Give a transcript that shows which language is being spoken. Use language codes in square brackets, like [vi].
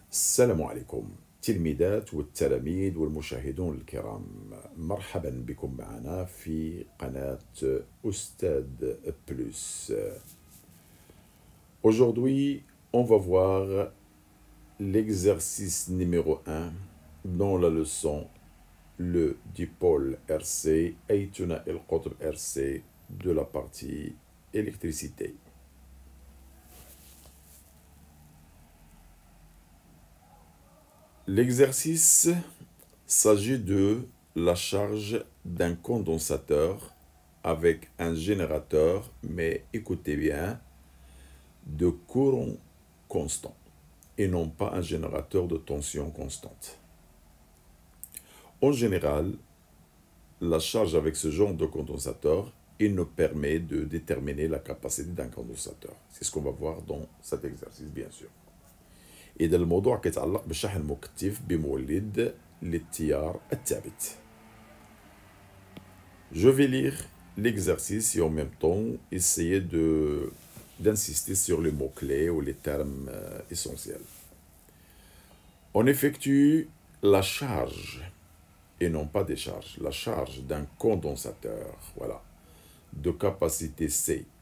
[ar] السلام عليكم تلميذات والتلاميذ والمشاهدون الكرام، مرحبا بكم معنا في قناة أستاذ بلوس. [fr] Aujourd'hui, on va voir l'exercice numéro 1 dans la leçon le dipôle RC [ar] أيتنا القطب RC [fr] de la partie électricité. L'exercice s'agit de la charge d'un condensateur avec un générateur, mais écoutez bien, de courant constant et non pas un générateur de tension constante. En général, la charge avec ce genre de condensateur, il nous permet de déterminer la capacité d'un condensateur. C'est ce qu'on va voir dans cet exercice, bien sûr. [ar] إذا الموضوع كيتعلق بالشحن المكثف بمولد للتيار الثابت. [fr] Je vais lire l'exercice et en même temps essayer d'insister sur les mots-clés ou les termes essentiels. On effectue la charge, et non pas des charges, la charge d'un condensateur, voilà, de capacité C.